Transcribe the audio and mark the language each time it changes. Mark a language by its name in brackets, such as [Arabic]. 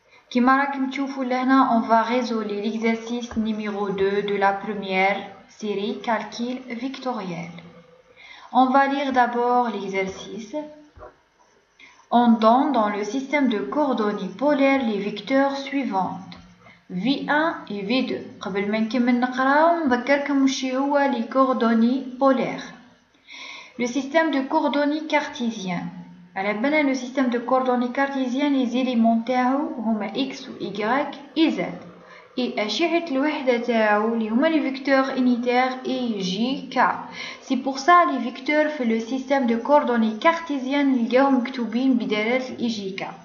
[Arabic] Kima rakim tchoufou lehna, [French] on va résoudre l'exercice numéro 2 de la première série calcul vectoriel. On va lire d'abord l'exercice. On donne dans le système de coordonnées polaires les vecteurs suivants. V1 et V2. [Arabic] قبل ما نكمل نقراو نذكركم وش هو [French] les coordonnées polaires. Le système de coordonnées cartésien. [Arabic] على بالنا [French] le système de coordonnées cartésien les éléments [Arabic] تاعو هما [French] x و y et z. Et [Arabic] أشعة الوحدة تاعو اللي هما [French] les vecteurs unitaires et j k. C'est pour ça les vecteurs في le système de coordonnées cartésien [Arabic] نلقاو مكتوبين بدلالة ال [French] j k.